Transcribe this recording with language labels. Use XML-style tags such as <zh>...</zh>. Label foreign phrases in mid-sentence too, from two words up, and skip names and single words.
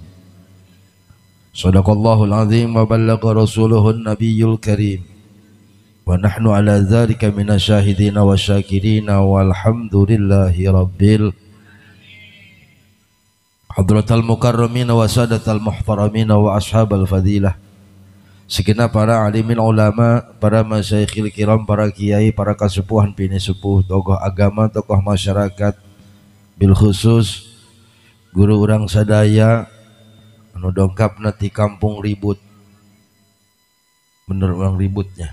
<ar>صدق الله العظيم وبلغ رسوله النبي الكريم ونحن على ذلك من الشاهدين والشاكرين والحمد لله رب حضرة المكرمين وسادة المحترمين وأصحاب الفضيلة.</ar> <su>Segenap para alimin ulama, para</su> <ar>المشايخ الكرام,</ar> <su>para kiai, para kasepuhan bini sepuh, tokoh agama, tokoh masyarakat,</su> <ar>بالخصوص</ar> <su>guru urang sadaya anu dongkapna ti kampung ribut. Bener urang ributnya.</su>